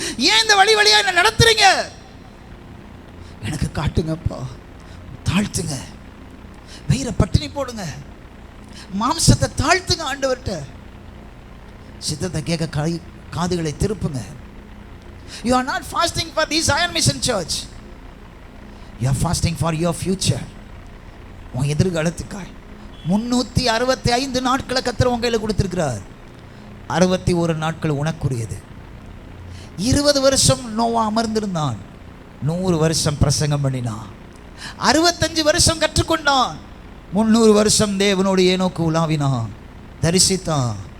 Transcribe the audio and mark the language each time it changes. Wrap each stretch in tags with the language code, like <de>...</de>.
<ta>ஏன் இந்த வழியா என்ன நடத்துறீங்க? எனக்கு காட்டுங்கப்பா. தாழ்த்துங்க, வயிறை பட்டினி போடுங்க, மாம்சத்தை தாழ்த்துங்க. ஆண்டவர்கிட்ட சித்தத்தை கேட்க காதுகளை திருப்புங்க.</ta> <en>You are not fasting for this Zion Mission Church. You are fasting for your future.</en> <ta>உன் எதிர்காலத்துக்காய் 365 நாட்களை கர்த்தர் உன் கையில் கொடுத்திருக்கிறார். 61 நாட்கள் உனக்குரியது. 20 வருஷம் நோவா அமர்ந்திருந்தான், 100 வருஷம் பிரசங்கம் பண்ணினான், 65 வருஷம் கற்றுக்கொண்டான், 300 வருஷம் தேவனோடு ஏனோக்கு உலாவினான், தரிசித்தான்.</ta>